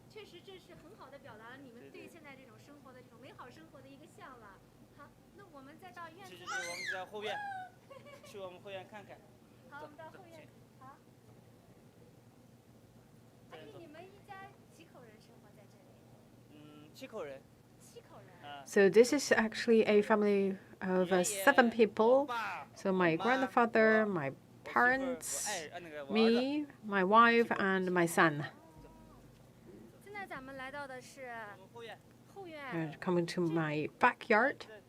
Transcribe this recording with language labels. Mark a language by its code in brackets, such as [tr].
[zh] 确实，这是很好的表达了你们对现在这种生活的这种美好生活的一个向往。好，那我们再到院子。其实我们在后院，去我们后院看看。好，我们到后院。好。阿姨，你们一家几口人生活在这里？7口人。 7口人。 [en] So this is actually a family of 7 people. So my grandfather, my parents, me, my wife, and my son. [zh] 现在咱们来到的是后院。 [en] And coming to my backyard.